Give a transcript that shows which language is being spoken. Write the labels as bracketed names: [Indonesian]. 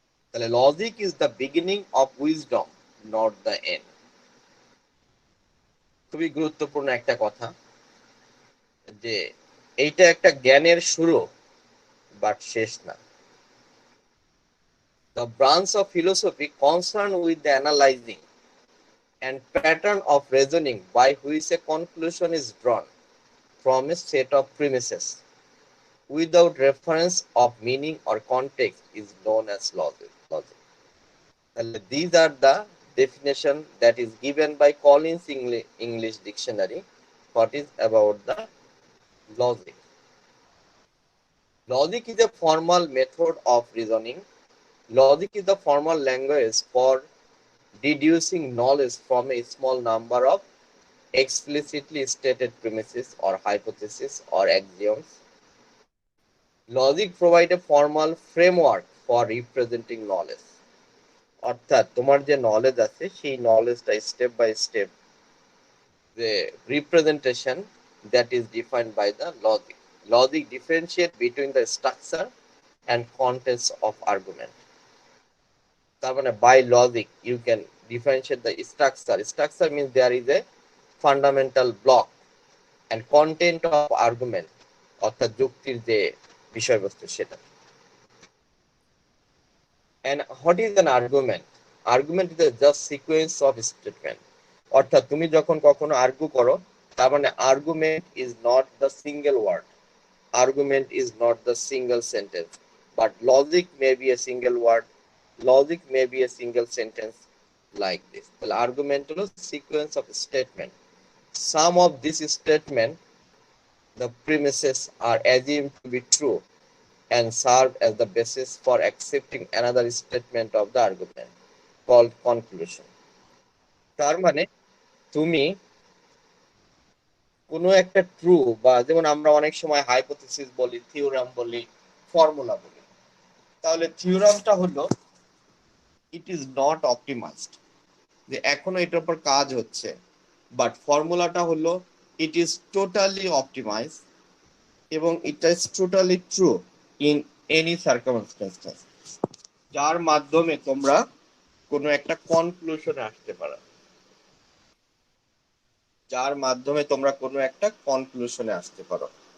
[Bangla] তাহলে [English] Logic is the beginning of wisdom, not the end. [Bangla] খুবই গুরুত্বপূর্ণ একটা কথা, যে এইটা একটা জ্ঞানের শুরু, বাট শেষ না। [English] The branch of philosophy concerned with the analyzing and pattern of reasoning by which a conclusion is drawn from a set of premises without reference of meaning or context is known as logic. These are the definition that is given by Collins English Dictionary. What is about the logic? Logic is a formal method of reasoning. Logic is the formal language for deducing knowledge from a small number of explicitly stated premises or hypotheses or axioms. Logic provides a formal framework for representing knowledge. [Bangla] অর্থাৎ তোমার যে knowledge আছে, সেই নলেজটা [English] Step by step the representation that is defined by the logic. Logic differentiate between the structure and contents of argument. [Bangla] তার মানে [English] by logic you can differentiate the structure. Structure means there is a fundamental block, and content of argument [Bangla] অর্থাৎ যুক্তির যে বিষয়বস্তু সেটা। [English] And what is an argument? Argument is a just sequence of statement. [Bangla] অর্থাৎ তুমি যখন কখনো আর্গু করো, তার মানে [English] argument is not the single word, argument is not the single sentence, but logic may be a single word, logic may be a single sentence, like this. The argument is a sequence of statement. Some of this statement, the premises are assumed to be true and serve as the basis for accepting another statement of the argument called conclusion. [Bangla] তার মানে তুমি কোনো একটা true, বা যেমন আমরা অনেক সময় হাইপোথিসিস বলি, থিওরাম বলি, ফর্মুলা বলি। তাহলে থিওরামটা হলো [English] it is not optimized, [Bangla] যে এখনো এটার উপর কাজ হচ্ছে, বাট ফর্মুলাটা হলো [English] it is totally optimize এবং it is totally true in any circumstances, [Bangla] যার মাধ্যমে তোমরা কোনো একটা কনক্লুশনে আসতে পারো, যার মাধ্যমে তোমরা কোনো একটা কনক্লুশনে আসতে পারো।